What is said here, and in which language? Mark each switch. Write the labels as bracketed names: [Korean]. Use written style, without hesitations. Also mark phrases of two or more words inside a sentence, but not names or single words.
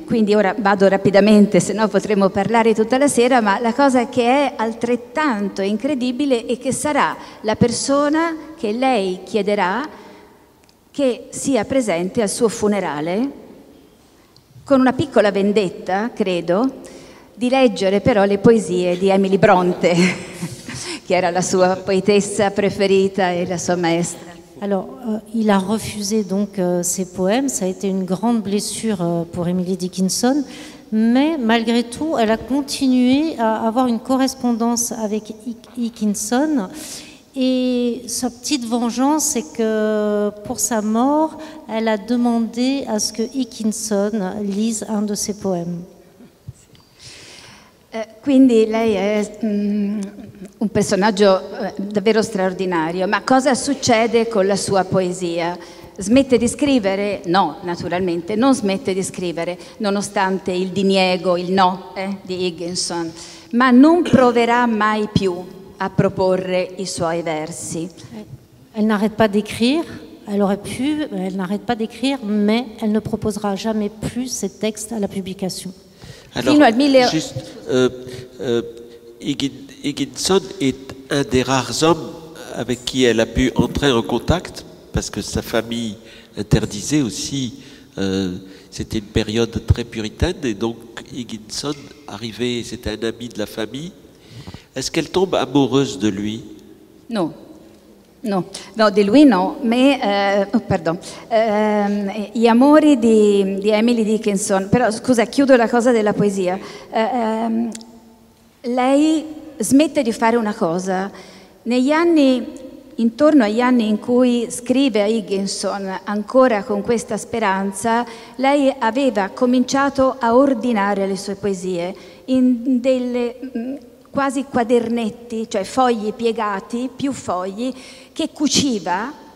[Italian] Quindi ora vado rapidamente, se no potremmo parlare tutta la sera, ma la cosa che è altrettanto incredibile è che sarà la persona che lei chiederà che sia presente al suo funerale, con una piccola vendetta, credo, di leggere però le poesie di Emily Bronte, qui era la sua [French] poétesse préférée et [Italian] la sua maestra. [French] Alors, il a refusé donc ses poèmes. Ça a été une grande blessure pour Emily Dickinson, mais malgré tout, elle a continué à avoir une correspondance avec Dickinson. Et sa petite vengeance, c'est que pour sa mort, elle a demandé à ce que Dickinson lise un de ses poèmes. [Italian] Quindi lei è un personaggio davvero straordinario, ma cosa succede con la sua poesia? Smette di scrivere? No, naturalmente, non smette di scrivere, nonostante il diniego, il no di Higginson, ma non proverà mai più a proporre i suoi versi. [French] Elle n'arrête pas d'écrire, elle aurait pu, elle n'arrête pas d'écrire, mais elle ne proposera jamais plus ses textes à la publication. Alors, juste, Higginson est un des rares hommes avec qui elle a pu entrer en contact, parce que sa famille interdisait aussi, c'était une période très puritaine, et donc Higginson arrivait, c'était un ami de la famille. Est-ce qu'elle tombe amoureuse de lui? [Italian] No. No, di lui no, pardon. Gli amori di Emily Dickinson, però scusa, chiudo la cosa della poesia. Lei smette di fare una cosa, negli anni, intorno agli anni in cui scrive a Higginson, ancora con questa speranza, lei aveva cominciato a ordinare le sue poesie in delle quasi quadernetti, cioè fogli piegati, più fogli, che cuciva